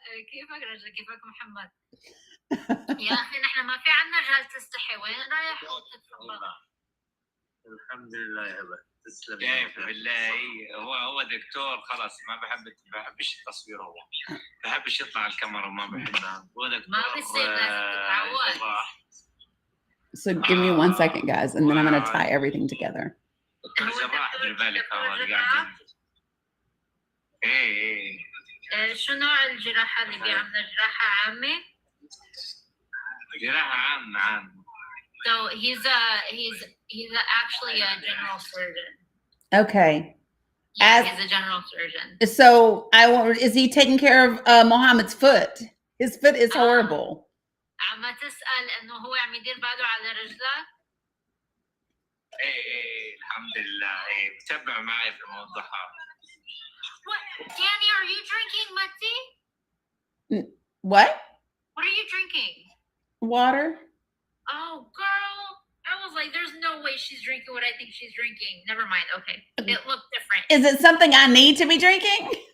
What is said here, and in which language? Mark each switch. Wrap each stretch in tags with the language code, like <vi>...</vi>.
<ar>كيفك رجل كيفك محمد يا اخي نحن ما في عنا رجال تستحي وين رايح الحمد لله يا هبه تسلم كيف بالله هو دكتور خلاص ما بحبش التصوير هو بحبش يطلع على الكاميرا ما بحبها هو دكتور ما بيصير لازم تتعود</ar> <en>So give me 1 second, guys, and then I'm going to tie everything together.</en> <ar>جراح دير بالك هو قاعد ايه شو نوع الجراحة اللي بيعملها جراحة عامة؟ جراحة عامة</ar> <en>So he's actually a general surgeon. Okay. Yeah, As- he's a general surgeon. So is he taking care of Mohammed's foot? His foot is horrible.</en> <ar>عم تسأل إنه هو عم يدير باله على رجلك؟ ايه الحمد لله ايه بتابع معي في موضوعها</ar> <en>What? Danny, are you drinking Mati? What? What are you drinking? Water? Oh, girl. I was like, there's no way she's drinking what I think she's drinking. Never mind. Okay. It looked different. Is it something I need to be drinking?</en>